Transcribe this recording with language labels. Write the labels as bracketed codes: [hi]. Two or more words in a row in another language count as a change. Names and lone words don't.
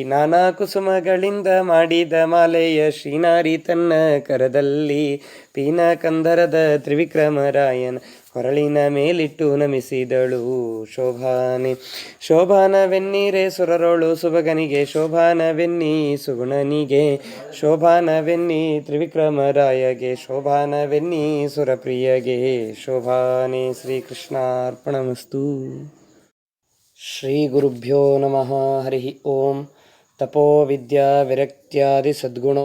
[kn] ನಾನಾ ಕುಸುಮಗಳಿಂದ ಮಾಡಿದ ಮಾಲೆಯ ಶ್ರೀನಾರಿ ತನ್ನ ಕರದಲ್ಲಿ, ಪೀನ ಕಂದರದ ತ್ರಿವಿಕ್ರಮರಾಯನ ಕೊರಳಿನ ಮೇಲಿಟ್ಟು ನಮಿಸಿದಳು ಶೋಭಾನೆ. ಶೋಭಾನವೆನ್ನೀರೆ ಸುರರೋಳು ಸುಭಗನಿಗೆ, ಶೋಭಾನವೆನ್ನಿ ಸುಗುಣನಿಗೆ, ಶೋಭಾನವೆನ್ನಿ ತ್ರಿವಿಕ್ರಮರಾಯಗೆ, ಶೋಭಾನವೆನ್ನಿ ಸುರಪ್ರಿಯಗೆ ಶೋಭಾನೆ. [sa] ಶ್ರೀಕೃಷ್ಣಾರ್ಪಣಮಸ್ತು. ಶ್ರೀ ಗುರುಭ್ಯೋ ನಮಃ. ಹರಿ ಓಂ. ತಪೋ ವಿದ್ಯಾ ವಿರಕ್ತ್ಯಾದಿ ಸದ್ಗುಣೋ